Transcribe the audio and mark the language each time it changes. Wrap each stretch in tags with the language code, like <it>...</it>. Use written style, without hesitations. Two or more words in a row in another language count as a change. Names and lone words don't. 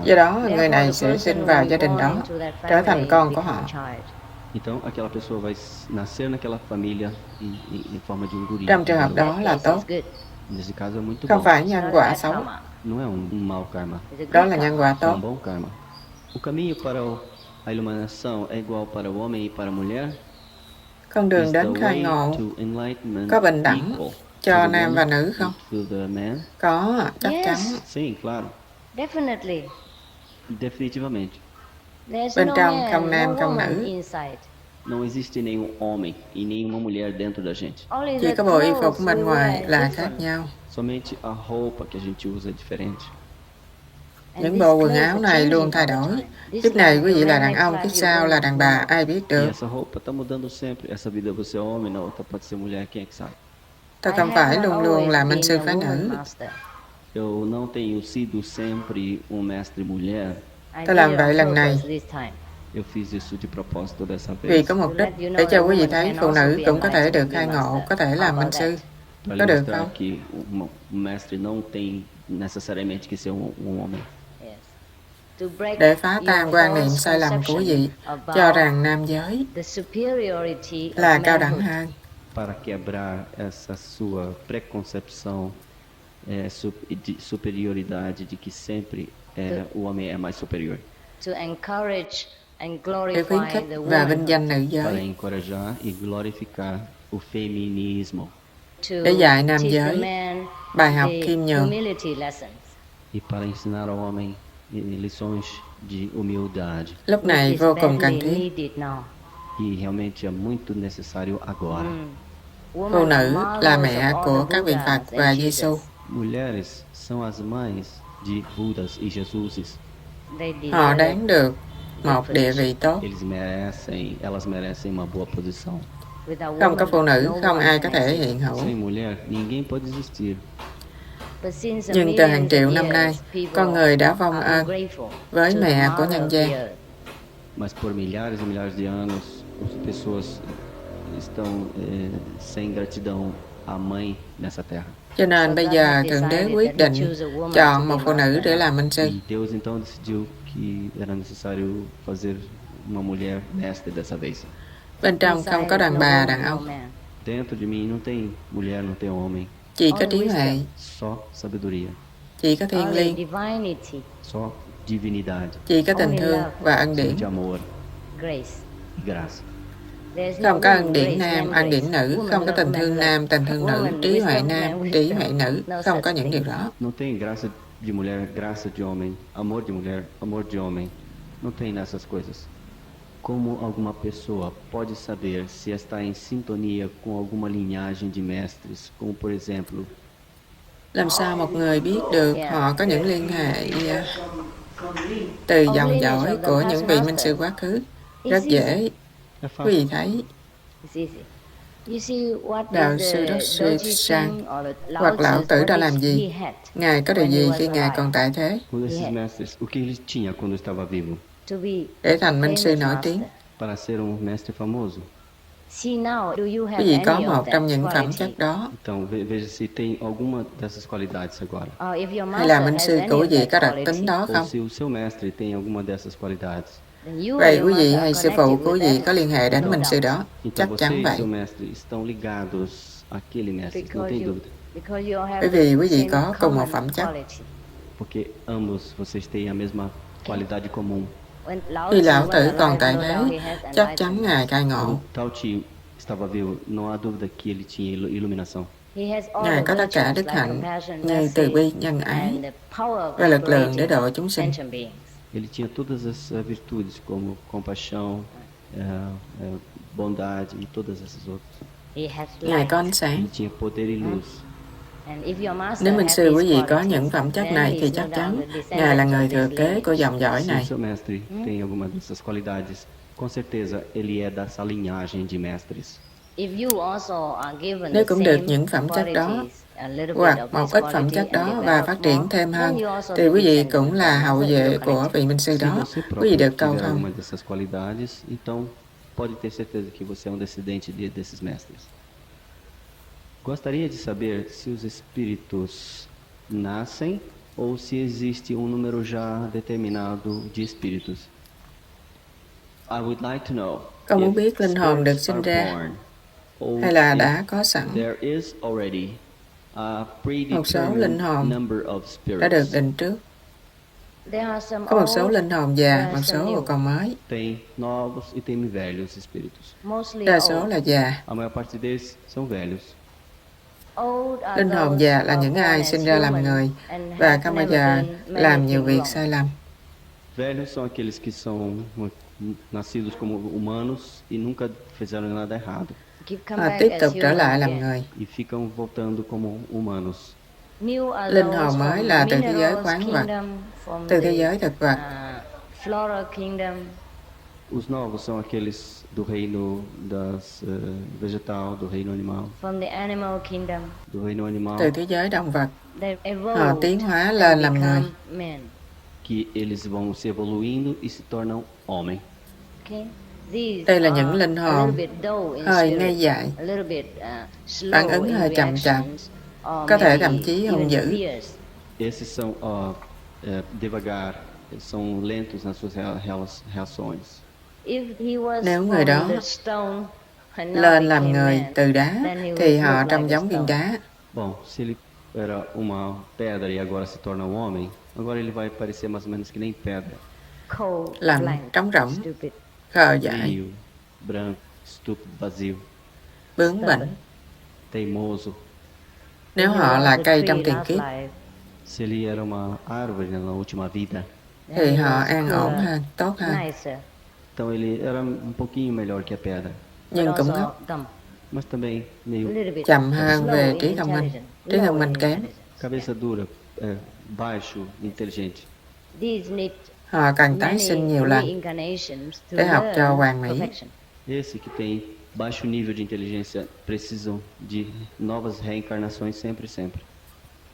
<vi>Do đó, người này sẽ sinh vào gia đình đó, trở thành con của họ.</vi> <pt>Então aquela pessoa vai nascer naquela família em forma de guri.</pt> <vi>Trong trường hợp đó là tốt.</vi> <pt>Nesse caso é muito</pt> <vi>Không</vi> <pt>bom.</pt> <vi>phải nhân quả xấu,</vi> <pt>Não é mau karma.</pt> <vi>đó là nhân quả</vi> <pt>É</pt> <vi>tốt.</vi> <pt>bom karma. O caminho para a iluminação é igual para o homem e para a mulher?</pt> <vi>Con đường</vi> <en>Is</en> <vi>đến</vi> <en>the</en> <vi>khai</vi> <en>way</en> <vi>ngộ</vi> <en>to enlightenment</en> <vi>có bình đẳng</vi> <en>equal</en> <vi>cho</vi> <en>to the</en> <vi>nam và</vi> <en>woman</en> <vi>nữ không?</vi> <en>and to the man?</en> <vi>Có, chắc chắn.</vi> <pt>Sim, claro. Definitivamente.</pt> <vi>Bên trong không nam không nữ.</vi> <pt>Não existe nenhum homem e nenhuma mulher dentro da gente.</pt> <vi>Chỉ có bộ y phục bên ngoài là khác nhau.</vi> <pt>Somente a roupa que a gente usa é diferente.</pt> <vi>Những bộ quần áo này luôn thay đổi. Kiếp này quý vị là đàn ông, kiếp sau là đàn bà, ai biết</vi> <pt>E</pt> <vi>được.</vi> <pt>essa roupa está mudando sempre. Essa vida você é homem, na outra pode ser mulher, quem é que sabe?</pt> <vi>Tôi không phải luôn luôn là minh sư phái nữ.</vi> <pt>Eu não tenho sido sempre mestre mulher.</pt> <vi>Tôi làm vậy lần này</vi> <pt>Eu fiz isso de propósito dessa</pt> <vi>vì</vi> <pt>vez.</pt> <vi>có mục đích để cho quý vị thấy phụ nữ cũng có thể được khai ngộ, có thể làm minh sư.</vi> <pt>Para</pt> <vi>Có được</vi> <pt>mostrar</pt> <vi>không?</vi> <pt>que mestre não tem necessariamente que ser homem.</pt> <vi>Để phá tan quan niệm sai lầm của quý vị cho rằng nam giới là cao đẳng hơn.</vi> <pt>Para quebrar essa sua preconcepção de superioridade de que sempre o homem é mais superior.</pt> <vi>Để khuyến khích và vinh danh nữ</vi> <pt>Para</pt> <vi>giới.</vi> <pt>encorajar e glorificar o feminismo.</pt> <vi>Để dạy nam giới bài học khiêm nhường.</vi> <pt>E para ensinar ao homem lições de humildade.</pt> <vi>Lúc này vô cùng cần thiết.</vi> <pt>E realmente é muito necessário agora.</pt> <vi>Phụ nữ là mẹ của các vị Phật và Giêsu.</vi> <pt>Mulheres são as mães de Budas e Jesuses.</pt> <vi>Họ đáng được một địa vị tốt.</vi> <pt>Elas merecem uma boa posição.</pt> <vi>Không có phụ nữ, không ai có thể hiện hữu.</vi> <pt>Sem mulher, ninguém pode existir.</pt> <vi>Nhưng từ hàng triệu năm nay, con người đã vong ơn với mẹ của nhân gian.</vi> <pt>Mas por milhares e milhares de anos, as pessoas estão sem gratidão à mãe nessa terra.</pt> <vi>Cho nên bây giờ Thượng Đế quyết định chọn một phụ nữ để làm minh sư.</vi> <pt>E Deus então decidiu que era necessário fazer uma mulher mestre dessa vez.</pt> <vi>Bên trong không có đàn bà, đàn ông.</vi> <pt>Dentro de mim não tem mulher, não tem homem,</pt> <vi>Chỉ có trí huệ,</vi> <pt>só sabedoria,</pt> <vi>chỉ có thiên liêng,</vi> <pt>só divinidade,</pt> <vi>chỉ có tình thương và ân điển.</vi> <pt>de amor e graça.</pt> <vi>Không có ân điển nam, ân điển nữ, không có tình thương nam, tình thương nữ, trí huệ nam, trí huệ nữ, không có những điều đó.</vi> <pt>Não tem graça de mulher, graça de homem, amor de mulher, amor de homem. Não tem nessas coisas. Como alguma pessoa pode saber se está em sintonia com alguma linhagem de mestres, como por exemplo,</pt> <vi>Làm sao một người biết được họ có những liên hệ từ dòng dõi của những vị minh sư quá khứ? Rất dễ.</vi> <pt>é</pt> <vi>Quý vị</vi> <pt>fácil.</pt> <vi>thấy, Đạo sư Dr. Sang hoặc Lão Tử đã làm gì? Ngài có điều gì khi Ngài còn tại thế?</vi> <pt>Um desses mestres, o que ele tinha quando estava vivo?</pt> <vi>Để thành minh sư nổi tiếng.</vi> <pt>Para ser um mestre famoso.</pt> <vi>Quý vị có một trong những phẩm chất đó.</vi> <pt>Então, veja se tem alguma dessas qualidades agora.</pt> <vi>Hay là minh sư của quý vị có đặc tính đó</vi> <pt>Ou</pt> <vi>không?</vi> <pt>se o seu mestre tem alguma dessas qualidades.</pt> <vi>Vậy quý vị hay sư phụ của quý vị có liên hệ đến minh sư đó?</vi> <pt>Então,</pt> <vi>Chắc</vi> <pt>você</pt> <vi>chắn</vi> <pt>e</pt> <vi>vậy.</vi> <pt>seu mestre estão ligados àquele mestre, não tem dúvida.</pt> <vi>Bởi vì quý vị có cùng một phẩm chất.</vi> <pt>Porque ambos vocês têm a mesma qualidade comum.</pt> <vi>Khi Lão Tử còn tại thế, chắc chắn Ngài khai ngộ.</vi> <pt>Tao Chi estava vivo, não há dúvida que ele tinha iluminação.</pt> <vi>Ngài có tất cả đức hạnh như từ bi, nhân ái và lực lượng để độ chúng sinh.</vi> <pt>Ele tinha todas as virtudes como compaixão, bondade e todas essas outras.</pt> <vi>Ngài có ánh sáng.</vi> <pt>Ele tinha poder e luz.</pt> <vi>Nếu minh sư quý vị có những phẩm chất này thì chắc chắn Ngài là người thừa kế của dòng dõi</vi> <pt>Se o</pt> <vi>này.</vi> <pt>seu mestre tem alguma dessas qualidades, com certeza ele é dessa linhagem de mestres.</pt> <vi>Nếu cũng được những phẩm chất đó hoặc một ít phẩm chất đó và phát triển thêm hơn thì quý vị cũng là hậu duệ của vị minh sư</vi> <pt>Se</pt> <vi>đó.</vi> <pt>você</pt> <vi>Quý vị</vi> <pt>próprio</pt> <vi>được cầu</vi> <pt>tiver</pt> <vi>thông.</vi> <pt>alguma dessas qualidades, então pode ter certeza que você é um descendente desses mestres. Gostaria de saber se os espíritos nascem ou se existe um número já determinado de espíritos.</pt> <en>I would like to know</en> <vi>Con muốn</vi> <en>if</en> <vi>biết linh hồn được</vi> <en>spirits</en> <vi>sinh</vi> <en>are</en> <vi>ra</vi> <en>born, or</en> <vi>hay là</vi> <en>if</en> <vi>đã có sẵn.</vi> <en>there is already a</en> <vi>Một số linh</vi> <en>predetermined</en> <vi>hồn</vi> <en>number of</en> <vi>đã được</vi> <en>spirits.</en> <vi>định trước. Có một số linh hồn già, một số còn mới.</vi> <pt>Tem novos e tem velhos espíritos.</pt> <vi>Đa số là già.</vi> <pt>A maior parte deles são velhos.</pt> <vi>Linh hồn già là những ai sinh ra làm người và không bao giờ làm nhiều việc sai lầm.</vi> <pt>Velhos são aqueles que são nascidos como humanos e nunca fizeram nada errado</pt> <vi>Họ tiếp tục trở lại làm người.</vi> <pt>e ficam voltando como humanos.</pt> <vi>Linh hồn mới là từ thế giới khoáng vật, từ thế giới thực vật.</vi> <pt>Os novos são aqueles do reino das vegetal, do reino animal, do reino animal,</pt> <vi>Từ thế giới động vật, họ tiến hóa lên làm người.</vi> <pt>que eles vão se evoluindo e se tornam homem.</pt> <vi>Đây là những linh hồn hơi ngây dại, phản ứng hơi chậm chạp, có thể thậm chí hung dữ.</vi> <pt>Esses são devagar, são lentos nas suas reações.</pt> <vi>Nếu người đó lên làm người từ đá thì họ trông giống viên đá.</vi> <pt>Bom, se ele era uma pedra e agora se torna um homem, agora ele vai parecer mais ou menos que nem pedra.</pt> <vi>Lạnh, trống rỗng, khờ dại,</vi> <pt>Frio, branco, estúpido, vazio,</pt> <vi>bướng bỉnh.</vi> <pt>teimoso.</pt> <vi>Nếu họ là cây trong tiền kiếp</vi> <pt>Se ele era uma árvore na última vida,</pt> <vi>thì họ an ổn hơn, tốt hơn,</vi> <pt>então ele era um pouquinho melhor que a pedra,</pt> <vi>nhưng cũng ngốc,</vi> <pt>mas também meio</pt> <vi>chậm hơn về trí thông minh kém.</vi> <pt>cabeça dura, baixo, inteligente.</pt> <vi>Họ cần tái sinh nhiều lần để học cho hoàn mỹ.</vi> <pt>Esse que tem baixo nível de inteligência precisam de novas reencarnações sempre e sempre.</pt>